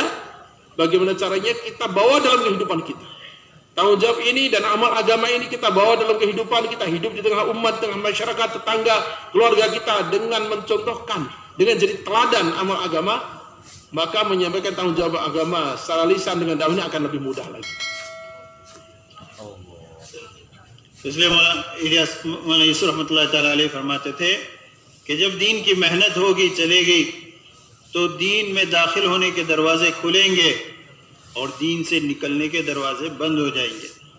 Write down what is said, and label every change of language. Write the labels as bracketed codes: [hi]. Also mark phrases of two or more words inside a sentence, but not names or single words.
[id] Bagaimana caranya kita bawa dalam kehidupan kita. Tanggung jawab ini dan amal agama ini kita bawa dalam kehidupan kita, hidup di tengah umat, tengah masyarakat, tetangga, keluarga kita dengan mencontohkan, dengan jadi teladan amal agama, maka menyampaikan tanggung jawab agama secara lisan dengan dakwahnya akan lebih mudah lagi. [hi] इसलिए इलियास मौलाना यूसुफ [ar] رحمة الله تعالى عليه [hi] फरमाते थे कि जब दीन की मेहनत होगी चलेगी तो दीन में दाखिल होने के दरवाजे खुलेंगे और दीन से निकलने के दरवाजे बंद हो जाएंगे।